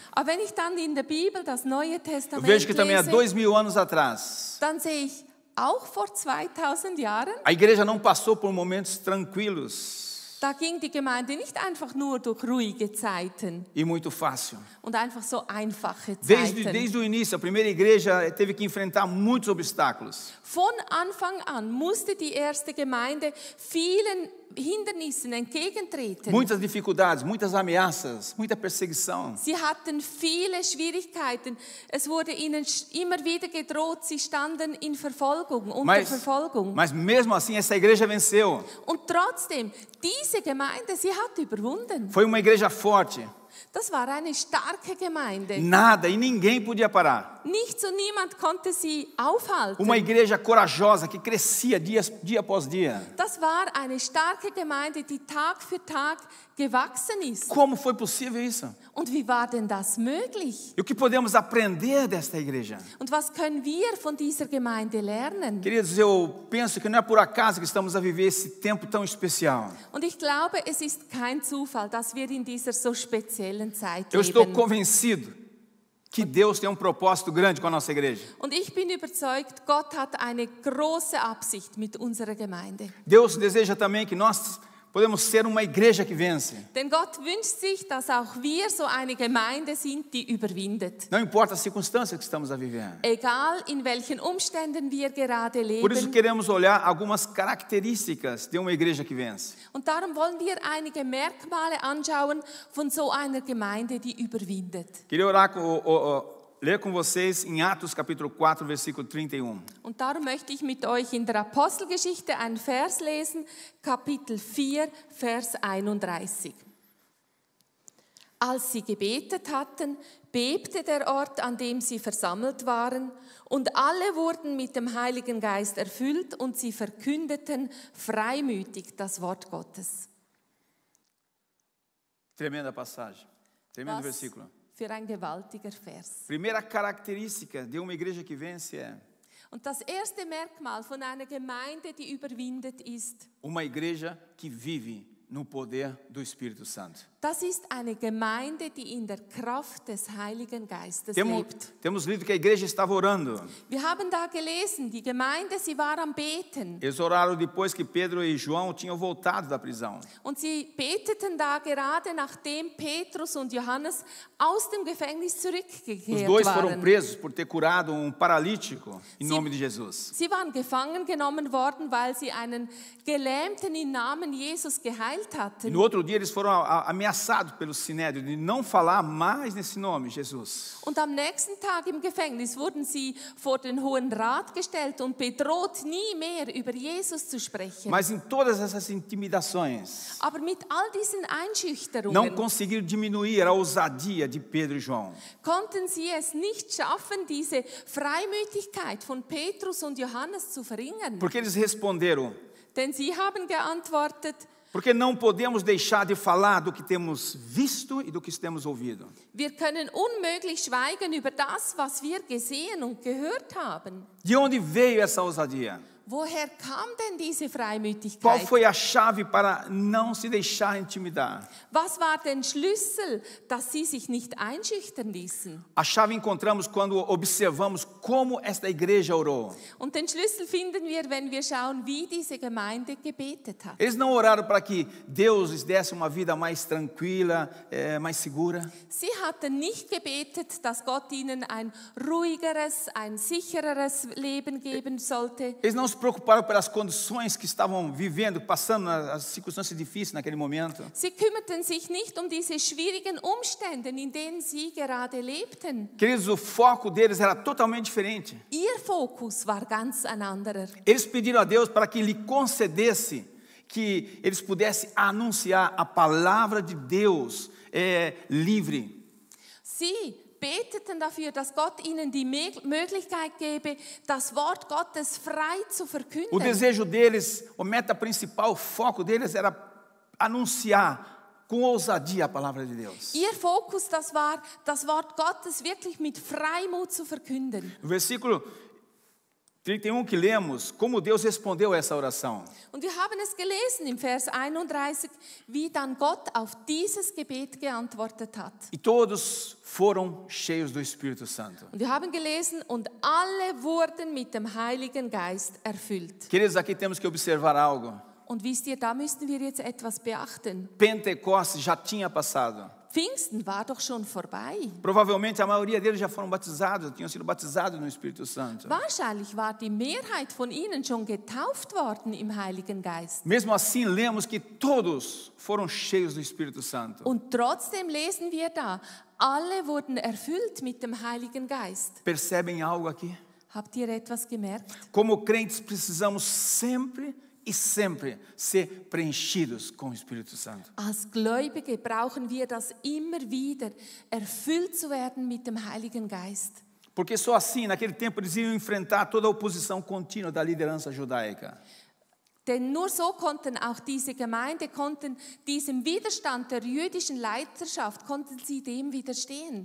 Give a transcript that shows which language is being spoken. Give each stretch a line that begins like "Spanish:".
German: Aber wenn ich dann in der Bibel das Neue
Portuguese: eu
German: Testament
Portuguese: vejo que também há
German: lese,
Portuguese: 2000 anos atrás,
German: dann sehe ich, auch vor 2000 Jahren,
Portuguese: a igreja não passou por momentos tranquilos
German: da ging die Gemeinde nicht einfach nur durch ruhige Zeiten
Portuguese: e muito fácil.
German: und einfach so einfache Zeiten.
Portuguese: Desde o início, a primeira igreja teve que enfrentar muitos obstáculos.
German: Von Anfang an musste die erste Gemeinde vielen Hindernissen entgegentreten.
Portuguese: Muitas dificuldades, muitas ameaças, muita perseguição.
German: Sie hatten viele Schwierigkeiten. Es wurde ihnen immer wieder gedroht. Sie standen in Verfolgung, unter Verfolgung.
Portuguese: Mas mesmo assim, essa igreja venceu.
German: Und trotzdem, diese Gemeinde, sie hat überwunden.
Portuguese: Foi uma igreja forte.
German: Das war eine starke Gemeinde.
Portuguese: Nada e ninguém podia parar.
German: Nichts und niemand konnte sie aufhalten.
Portuguese: Uma igreja corajosa que crescia dia após dia.
German: Das war eine starke Gemeinde, die Tag für Tag gewachsen ist.
Portuguese: Como foi possível isso?
German: Und wie war denn das möglich?
Portuguese: E o que podemos aprender desta igreja?
German: Und was können wir von dieser Gemeinde lernen?
Portuguese: Queridos, eu penso que não é por acaso que estamos a viver esse tempo tão especial.
German: Und ich glaube, es ist kein Zufall, dass wir in dieser so speziellen Zeit
Portuguese: Eu estou
German: leben.
Portuguese: convencido que Deus tem um propósito grande com a nossa igreja.
German: Und ich bin überzeugt, Gott hat eine große Absicht mit unserer Gemeinde.
Portuguese: Deus deseja também que nós podemos ser uma igreja que vence.
German: Denn Gott wünscht sich, dass auch wir so eine Gemeinde sind, die überwindet.
Portuguese: Não importa a circunstância que estamos a viver.
German: Egal in welchen Umständen wir gerade
Portuguese: Por isso
German: leben.
Portuguese: queremos olhar algumas características de uma igreja que vence.
German: Und darum wollen wir einige Merkmale anschauen von so einer Gemeinde, die überwindet.
Portuguese: Queria ler com vocês em Atos capítulo 4, versículo 31.
German: Und darum möchte ich mit euch in der Apostelgeschichte einen Vers lesen, Kapitel 4, Vers 31. Als sie gebetet hatten, bebte der Ort, an dem sie versammelt waren, und alle wurden mit dem Heiligen Geist erfüllt und sie verkündeten freimütig das Wort Gottes.
Portuguese: Tremenda passagem, tremendo
German: Was
Portuguese: versículo.
German: für ein gewaltiger Vers.
Portuguese: Primeira característica de uma igreja que vence é
German: Und das erste Merkmal von einer Gemeinde, die überwindet, ist
Portuguese: uma igreja que vive no poder do Espírito Santo.
German: Das ist eine Gemeinde, die in der Kraft des Heiligen Geistes lebt.
Portuguese: Temos lido que a igreja estava orando.
German: Wir haben da gelesen, die Gemeinde, sie war am Beten.
Portuguese: Eles oraram depois que Pedro e João tinham voltado da prisão.
German: Und sie beteten da gerade, nachdem Petrus und Johannes aus dem Gefängnis
Portuguese: Os
German: zurückgekehrt
Portuguese: dois foram
German: waren.
Portuguese: presos por ter curado paralítico em nome de Jesus.
German: Sie waren gefangen genommen worden, weil sie einen Gelähmten im Namen Jesus geheilt
Portuguese: E
German: hatten.
Portuguese: no outro dia eles foram ameaçados pelo Sinédrio de não falar mais nesse nome, Jesus.
German: Und am nächsten Tag im Gefängnis wurden sie vor den Hohen Rat gestellt und bedroht, nie mehr über Jesus zu sprechen.
Portuguese: Mas em todas essas intimidações,
German: Aber mit all diesen
Portuguese: não
German: Einschüchterungen
Portuguese: conseguiram diminuir a ousadia de Pedro e João.
German: konnten sie es nicht schaffen, diese Freimütigkeit von Petrus und Johannes zu verringern.
Portuguese: Porque eles responderam:
German: Denn sie haben geantwortet,
Portuguese: porque não podemos deixar de falar do que temos visto e do que temos ouvido.
German: wir können unmöglich schweigen über das, was wir gesehen und gehört haben.
Portuguese: De onde veio essa ousadia?
German: Woher kam denn diese
Portuguese: Qual
German: Freimütigkeit?
Portuguese: foi a chave para não se deixar intimidar?
German: Was war der Schlüssel, dass sie sich nicht einschüchtern ließen?
Portuguese: A chave encontramos quando observamos como esta igreja orou.
German: Und den Schlüssel finden wir, wenn wir schauen, wie diese Gemeinde gebetet hat.
Portuguese: Eles não oraram para que Deus lhes desse uma vida mais tranquila, mais segura.
German: Sie hatten nicht gebetet, dass Gott ihnen ein ruhigeres, ein sichereres Leben geben sollte.
Portuguese: Eles não se preocuparam pelas condições que estavam vivendo, passando as circunstâncias difíceis naquele momento.
German: Sie kümmerten sich nicht um diese schwierigen Umstände, in denen sie gerade lebten.
Portuguese: Queridos, o foco deles era totalmente diferente.
German: Ihr Fokus war ganz ein anderer.
Portuguese: Eles pediram a Deus para que lhe concedesse que eles pudessem anunciar a palavra de Deus livre.
German: Sie beteten dafür, dass Gott ihnen die Möglichkeit gebe, das Wort Gottes frei zu
Portuguese: O
German: verkünden.
Portuguese: desejo deles, a meta principal, o foco deles era anunciar com ousadia a palavra de Deus.
German: Ihr Fokus, das war, das Wort Gottes wirklich mit Freimut zu verkünden.
Portuguese: No versículo 31 que lemos, como Deus respondeu a essa oração.
German: Und wir haben es gelesen im Vers 31, wie dann Gott auf dieses Gebet geantwortet hat.
Portuguese: E todos foram cheios do Espírito Santo.
German: Und wir haben gelesen, und alle wurden mit dem Heiligen Geist erfüllt.
Portuguese: Queridos, aqui temos que observar algo.
German: Und wisst ihr, da müssten wir jetzt etwas beachten.
Portuguese: Pentecostes já tinha passado.
German: Pfingsten war doch schon vorbei.
Portuguese: Provavelmente a maioria deles já foram batizados, tinham sido batizados no Espírito Santo.
German: Wahrscheinlich war die Mehrheit von ihnen schon getauft worden im Heiligen Geist.
Portuguese: Mesmo assim, lemos que todos foram cheios do Espírito Santo.
German: Und trotzdem lesen wir da, alle wurden erfüllt mit dem Heiligen Geist.
Portuguese: Percebem algo aqui?
German: Habt ihr etwas gemerkt?
Portuguese: Como crentes precisamos sempre e sempre ser preenchidos com o Espírito Santo.
German: Als Gläubige brauchen wir das immer wieder, erfüllt zu werden mit dem Heiligen Geist.
Portuguese: Porque só assim, naquele tempo, eles iam enfrentar toda a oposição contínua da liderança judaica.
German: Denn nur so konnten auch diese Gemeinde, diesem Widerstand der jüdischen Leiterschaft, konnten sie dem widerstehen.